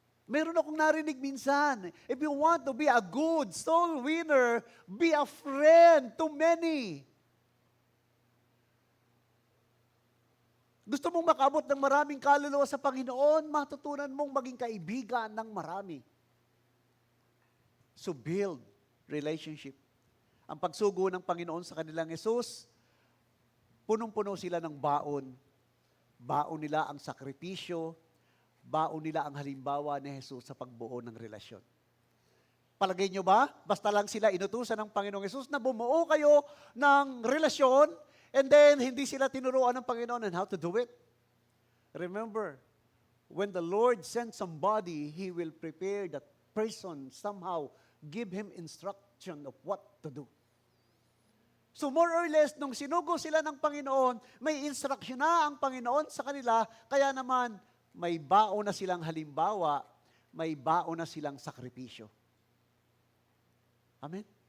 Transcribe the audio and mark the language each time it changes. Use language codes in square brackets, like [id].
[tl] Meron akong narinig minsan, [en] if you want to be a good soul winner, be a friend to many. [tl] Gusto mong makaabot ng maraming kaluluwa sa Panginoon, matutunan mong maging kaibigan ng marami. [en] So build relationship. [tl] Ang pagsugo ng Panginoon sa kanilang Jesus, punong-puno sila ng baon. Baon nila ang sakripisyo, baon nila ang halimbawa ni Jesus sa pagbuo ng relasyon. Palagay nyo ba, basta lang sila inutusan ng Panginoong Jesus na bumuo kayo ng relasyon, and then hindi sila tinuruan ng Panginoon [en] on how to do it? Remember, when the Lord sends somebody, He will prepare that person somehow, give him instruction of what to do. [tl] So more or less, nung sinugo sila ng Panginoon, may instruction na ang Panginoon sa kanila, kaya naman may baon na silang halimbawa, may baon na silang sakripisyo. Amen?